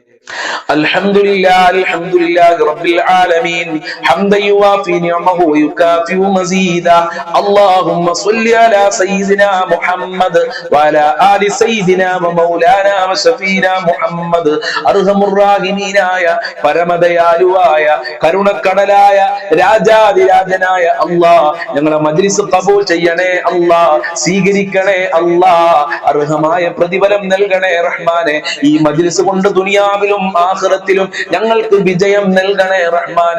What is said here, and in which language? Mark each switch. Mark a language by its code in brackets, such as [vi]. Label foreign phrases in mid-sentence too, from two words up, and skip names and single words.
[ar] الحمد لله رب العالمين حمدا يوافي نعمه ويكافئ مزيدا اللهم صل على سيدنا محمد وعلى آل سيدنا ومولانا وشفينا محمد [ml] അർഹമുർ റഹീമീനായ പരമദയാലുവായ കരുണക്കടലായ രാജാധിരാജനായ അല്ലാഹ് ഞങ്ങളെ മജ്ലിസ് ഖബൂൽ ചെയ്യണേ അല്ലാഹ്, സ്വീകരിക്കണേ അല്ലാഹ്, അർഹമായ പ്രതിഫലം നൽകണേ റഹ്മാനെ. ഈ മജ്ലിസ് കൊണ്ട് ദുനിയാവിലും ആഖിറത്തിലും ഞങ്ങൾക്ക് വിജയം നൽകണേ റഹ്മാനെ.